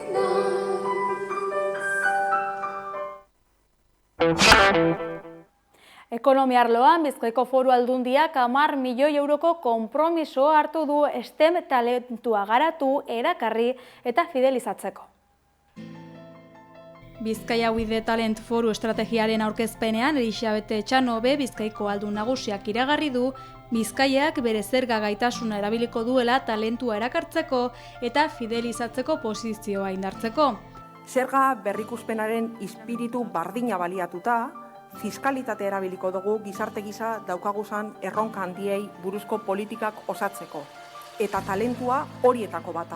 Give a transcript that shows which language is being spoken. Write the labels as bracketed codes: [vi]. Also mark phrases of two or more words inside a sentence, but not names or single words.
[eu] Ekonomia arloan, Bizkaiko Foru Aldundiak 10 milioi euroko konpromisoa hartu du STEM talentua garatu, erakarri eta fidelizatzeko. Bizkaia with the Talent Foru estrategiaren aurkezpenean Elisabete Etxanobe Bizkaiko Aldun Nagusiak iragarri du Bizkaiak bere zerga gaitasuna erabiliko duela talentua erakartzeko eta fidelizatzeko posizioa indartzeko. Zerga berrikuspenaren ispiritu bardina baliatuta, fiskalitate erabiliko dugu gizarte gisa daukaguzan erronka handiei buruzko politikak osatzeko, eta talentua horietako bata.